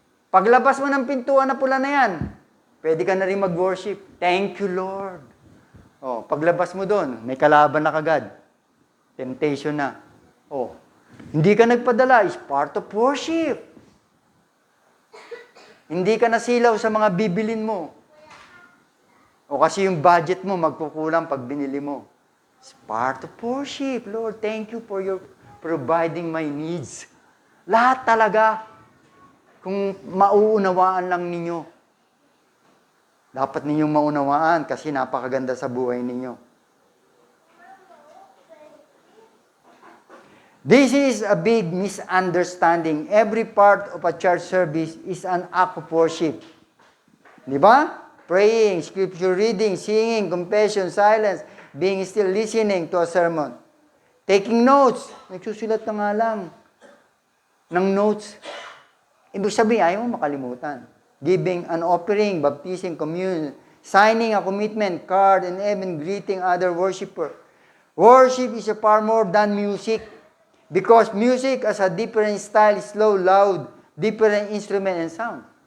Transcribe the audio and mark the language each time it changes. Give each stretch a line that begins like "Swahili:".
Filipino: Paglabas mo ng pintuan na pula na yan, pwede ka na rin mag-worship.
English: Thank you, Lord.
Filipino: O, paglabas mo doon, may kalaban na kagad. Temptation na. O, hindi ka nagpadala,
English: is part of worship.
Filipino: Hindi ka nasilaw sa mga bibilin mo. O kasi yung budget mo magkukulang pag binili mo.
English: It's part of worship. Lord, thank you for your providing my needs.
Filipino: Lahat talaga. Kung mauunawaan lang ninyo. Dapat ninyong maunawaan kasi napakaganda sa buhay ninyo.
English: This is a big misunderstanding. Every part of a church service is an act of worship.
Filipino: Di ba?
English: Praying, scripture reading, singing, confession, silence, being still, listening to a sermon. Taking notes.
Filipino: Nagsusulat ka nga lang ng notes. Ibig sabihin, ayaw mo makalimutan.
English: Giving an offering, baptizing, communion, signing a commitment card, and even greeting other worshippers. Worship is a far more than music. Because music has a different style, slow, loud, different instrument and sound.